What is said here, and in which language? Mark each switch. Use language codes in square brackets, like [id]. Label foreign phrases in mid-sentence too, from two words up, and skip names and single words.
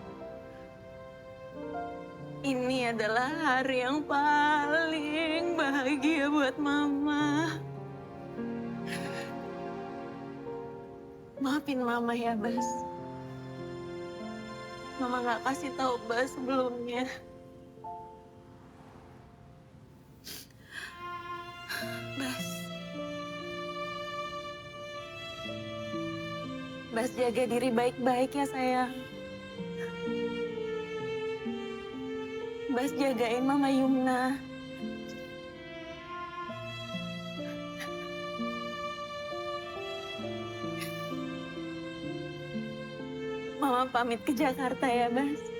[id] Ini adalah hari yang paling bahagia buat Mama. Maafin Mama ya Bas. Mama gak kasih tahu Bas sebelumnya. Bas. Bas jaga diri baik-baik ya sayang. Bas jagain Mama Yumna. Mama pamit ke Jakarta ya Bas.